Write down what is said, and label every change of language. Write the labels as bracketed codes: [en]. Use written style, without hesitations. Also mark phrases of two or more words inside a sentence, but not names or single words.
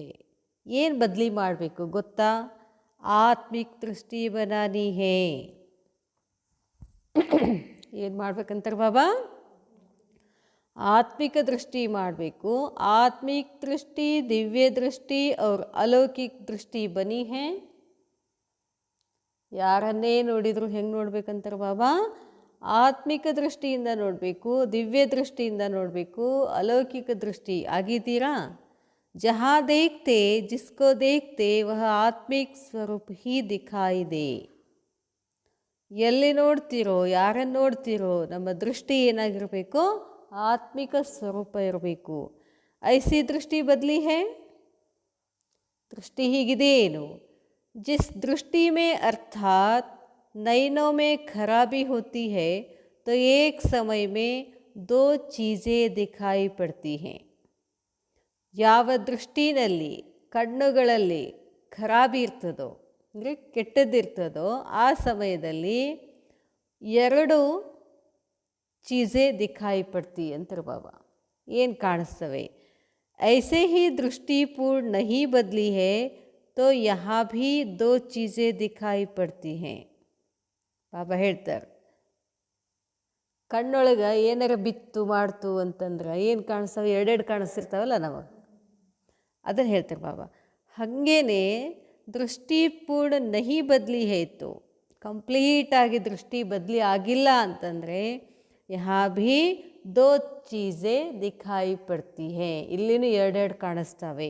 [kn] ಏನು ಬದಲಿ ಮಾಡಬೇಕು ಗೊತ್ತಾ? [hi] आत्मिक दृष्टि बनानी है. [kn] ಏನು ಮಾಡ್ಬೇಕಂತಾರೆ ಬಾಬಾ? ಆತ್ಮಿಕ ದೃಷ್ಟಿ ಮಾಡಬೇಕು. [hi] आत्मिक दृष्टि, दिव्य दृष्टि और अलौकिक दृष्टि बनी है. [kn] ಯಾರನ್ನೇ ನೋಡಿದ್ರು ಹೆಂಗೆ ನೋಡ್ಬೇಕಂತಾರೆ ಬಾಬಾ? ಆತ್ಮಿಕ ದೃಷ್ಟಿಯಿಂದ ನೋಡಬೇಕು, ದಿವ್ಯ ದೃಷ್ಟಿಯಿಂದ ನೋಡಬೇಕು, ಅಲೌಕಿಕ ದೃಷ್ಟಿ ಆಗಿದ್ದೀರಾ? [hi] जहाँ देखते जिसको देखते वह आत्मिक स्वरूप ही दिखाई दे. [kn] ಎಲ್ಲಿ ನೋಡ್ತಿರೋ, ಯಾರನ್ನು ನೋಡ್ತಿರೋ, ನಮ್ಮ ದೃಷ್ಟಿ ಏನಾಗಿರಬೇಕು? ಆತ್ಮಿಕ ಸ್ವರೂಪ ಇರಬೇಕು. [hi] ऐसी दृष्टि बदली है. [kn] ದೃಷ್ಟಿ ಹೀಗಿದೆ ಏನು? [hi] जिस दृष्टि में अर्थात नयनों में खराबी होती है तो एक समय में दो चीज़ें दिखाई पड़ती हैं. [kn] ಯಾವ ದೃಷ್ಟಿನಲ್ಲಿ ಕಣ್ಣುಗಳಲ್ಲಿ ಖರಾಬಿ ಇರ್ತದೋ ಅಂದರೆ ಕೆಟ್ಟದ್ದಿರ್ತದೋ ಆ ಸಮಯದಲ್ಲಿ ಎರಡು [hi] चीज़ें दिखाई पड़ती [kn] ಅಂತಾರೆ ಬಾಬಾ. ಏನು ಕಾಣಿಸ್ತವೆ? [hi] ऐसे ही दृष्टिपूर्ण नहीं बदली है तो यहाँ भी दो चीज़ें दिखाई पड़ती हैं. [kn] ಬಾಬಾ ಹೇಳ್ತಾರೆ, ಕಣ್ಣೊಳಗೆ ಏನಾರ ಬಿತ್ತು ಮಾಡ್ತು ಅಂತಂದ್ರೆ ಏನು ಕಾಣಿಸ್ತವೆ? ಎರಡೆರಡು ಕಾಣಿಸ್ತಿರ್ತಾವಲ್ಲ ನಮಗೆ, ಅದನ್ನು ಹೇಳ್ತಾರೆ ಬಾಬಾ. ಹಾಗೇನೆ [hi] दृष्टिपूर्ण नहीं बदली है तो, [kn] ಕಂಪ್ಲೀಟಾಗಿ ದೃಷ್ಟಿ ಬದಲಿ ಆಗಿಲ್ಲ ಅಂತಂದರೆ [hi] यहाँ भी दो चीज़ें दिखाई पड़ती है, [kn] ಇಲ್ಲಿನೂ ಎರಡೆರಡು ಕಾಣಿಸ್ತವೆ.